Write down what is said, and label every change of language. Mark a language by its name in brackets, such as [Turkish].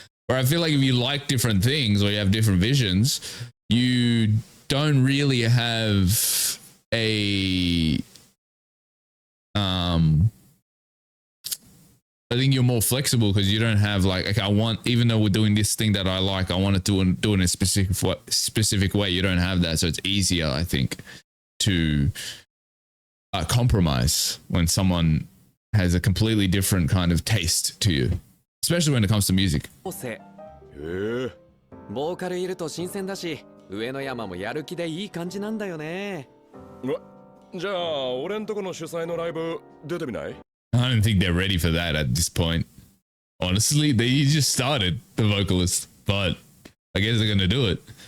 [English] Or I feel like if you like different things or you have different visions, you don't really have a I think you're more flexible because you don't have like, okay, I want, even though we're doing this thing that I like, I want to do it in a specific way. You don't have that. So it's easier, I think, to compromise when someone has a completely different kind of taste to you, especially when it comes to music. [Japanese] ボーカルいると新鮮だし、上野山もやる気でいい感じなんだよね。じゃあ、俺んとこの主催のライブ出てみない? [English] I don't think they're ready for that at this point. Honestly, they just started, the vocalist, but I guess they're going to do it.